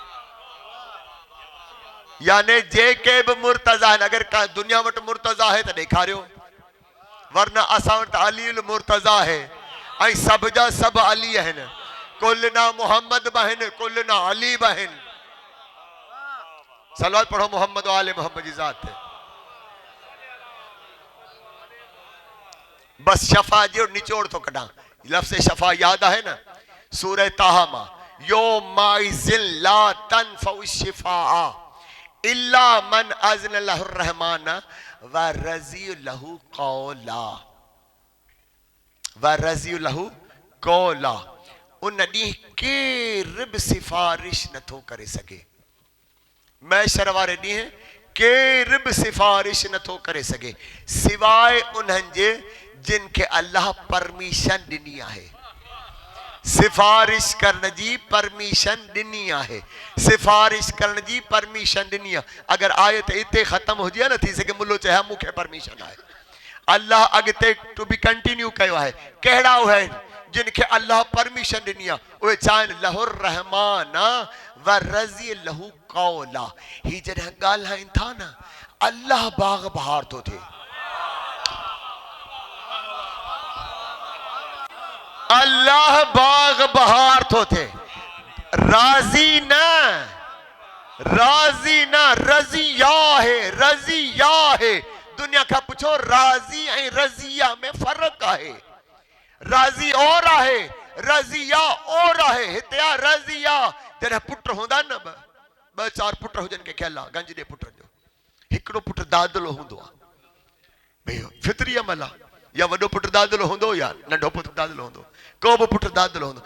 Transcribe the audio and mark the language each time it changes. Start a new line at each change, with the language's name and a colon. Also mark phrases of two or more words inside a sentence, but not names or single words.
Sindhi: याने जेके बि मुर्तज़ा आहिनि, अगरि का दुनिया वटि मुर्तज़ा आहे त ॾेखारियो, वरना असां वटि अलीउल मुर्तज़ा आहे ऐं सभ जा सभु अली आहिनि। कुलना मोहम्मद बि आहिनि, कुलना अली बि आहिनि। सलवात पढ़ो मोहम्मद आले मोहम्मद जी ज़ात। बस शफा जो निचोड़ तो कढां, लफ्ज़ शफा याद है ना, सूरह ताहा मां,
Arabic: يومئذ لا تنفع الشفاعة إلا من أذن له الرحمن ورضي له قولا، ورضي له قولا.
Sindhi: उन ॾींहुं केर बि सिफारिश नथो करे सघे, मैशर वारे ॾींहुं केर बि सिफारिश नथो करे सघे सिवाय उन्हनि जे जिन खे अल्लाह परमिशन ॾिनी आहे। सिफारिश करण जी परमिशन ॾिनी आहे, सिफारिश करण जी परमिशन ॾिनी आहे। अगरि आयत हिते ख़तम हुजे न थी सघे मुल्लो चए मूंखे परमिशन आहे, अल्लाह अॻिते
English: to be continued
Sindhi: कयो आहे। कहिड़ा उहे आहिनि जिन खे अल्लाह परमिशन ॾिनी आहे? उहे चवनि
Arabic: له الرحمن ورضي له قولا.
Sindhi: ही जॾहिं ॻाल्हाइनि था न, अल्लाह बाग बहार थो थिए, अल्लाह बाग बहार थो थिए। राज़ी न, राज़ी न, रज़िया है, रज़िया है। दुनिया खां पुछो राज़ी ऐं रज़िया में फ़र्क़ु आहे। राज़ी और आहे, रज़िया और आहे। हिते आहे रज़िया। जॾहिं पुट हूंदा न, ॿ चार पुट हुजनि के ख्याल आहे गंज ॾे पुट जो, हिकिड़ो पुट दादलो हूंदो आहे, भई फितरी अमल आहे, या वॾो पुट दादलो हूंदो या नंढो पुट दादलो हूंदो, को बि पुट दादलो हूंदो।